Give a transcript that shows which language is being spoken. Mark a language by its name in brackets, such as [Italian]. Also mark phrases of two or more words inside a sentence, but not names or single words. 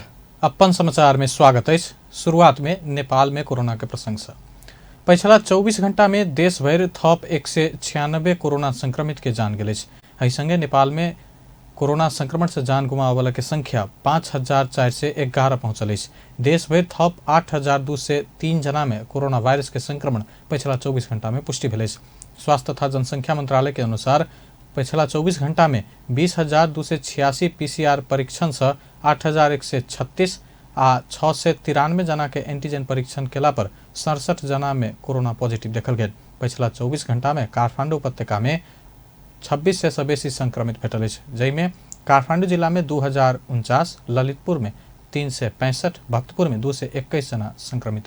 [Maithili] अपन समाचार में स्वागत है। शुरुआत में नेपाल में कोरोना के प्रसंग से पिछला 24 घंटा में देश भर थप 196 कोरोना संक्रमित के जान गए। संगे नेपाल में कोरोना संक्रमण से जान गुमावे वाला के संख्या 5411 पहुंचल। देश भर थप 8203 जना में कोरोना वायरस के संक्रमण पिछला 24 घंटा में पुष्टि भेल। स्वास्थ्य तथा जनसंख्या मंत्रालय के अनुसार पिछला 24 घंटा में 20,286 पीसीआर परीक्षण से 8,136 आ 693 जना के एंटीजन परीक्षण केला पर 67 जना में कोरोना पॉजिटिव देखल गए। पिछला 24 घंटा में काठमांडू उपत्यका में 26 से बेसी संक्रमित भेटल, जैमें काठमांडू जिला में 2049, ललितपुर में 365, भक्तपुर में 221 जना संक्रमित है।